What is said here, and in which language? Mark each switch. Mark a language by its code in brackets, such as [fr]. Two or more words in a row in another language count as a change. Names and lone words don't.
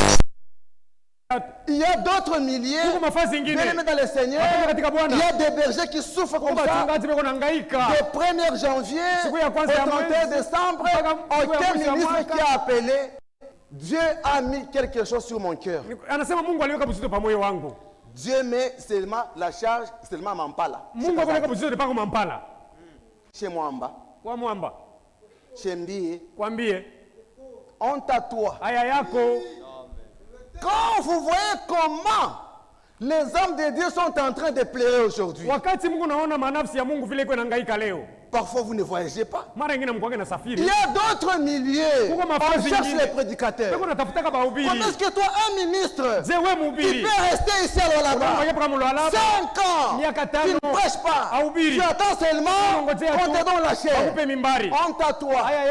[fr] Il y a d'autres milliers, bien-aimés dans le Seigneur, il y a des bergers qui souffrent comme ça. De 1er janvier au 31 décembre, aucun ministre qui a appelé Dieu a mis quelque chose sur mon cœur. [sw] Anasema Mungu aliweka mzito pa moyo wangu. [fr] Dieu met seulement la charge seulement Mampala. [sw] Mungu aliweka mzito de pa Mampala. [fr] Chez Mwamba. [sw] Kwa Mwamba. [fr] Chez Mbie. [sw] Kwa Mbie. [fr] Honte à toi. [sw] Aya yako. [fr] Quand vous voyez comment les hommes de Dieu sont en train de pleurer aujourd'hui. [sw] Wakati Mungu naona manafsi ya Mungu vile iko inahangaika leo. [fr] Parfois vous ne voyagez pas. [sw] Mara nyingine mko na safiri. [fr] Il y a d'autres milieux. On cherche les prédicateurs. Comment est-ce que toi, un ministre, tu peux rester ici à là-bas 5 ans, tu ne prêches pas, tu attends seulement, on te donne la chair. Honte à toi.